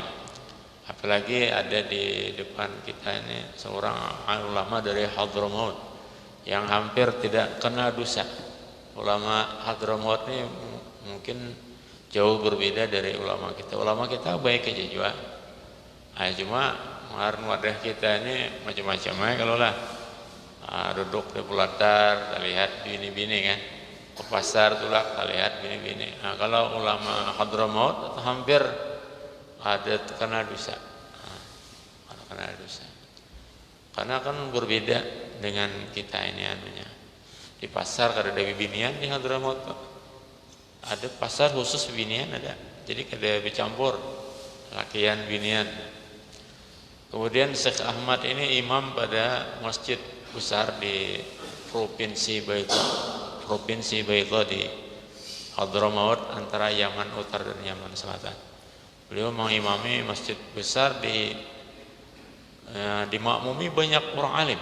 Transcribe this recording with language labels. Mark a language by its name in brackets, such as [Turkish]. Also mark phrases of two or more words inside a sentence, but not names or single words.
[Indonesian] Apalagi ada di depan kita ini seorang ulama dari Hadramaut yang hampir tidak kena dosa. Ulama Hadramaut ini mungkin jauh berbeda dari ulama kita. Ulama kita baik aja juga. Cuma wadah kita ini macam-macam ya kalau lah. Duduk di pelatar, kita lihat bini-bini kan. [Banjar] Ke pasar tulak, kita lihat bini-bini. Kalau ulama Hadramaut hampir ada kena dosa. [Indonesian] Kena dosa. Karena kan berbeda dengan kita ini anunya. Di pasar kada ada bibinian di Hadramaut. [Banjar] Ada pasar khusus binian ada. Jadi kada bercampur lakian binian. [Indonesian] Kemudian Syekh Ahmad ini imam pada masjid besar di Provinsi Baydha di Hadramaut antara Yaman Utara dan Yaman Selatan. Beliau mengimami masjid besar dimakmumi banyak orang alim.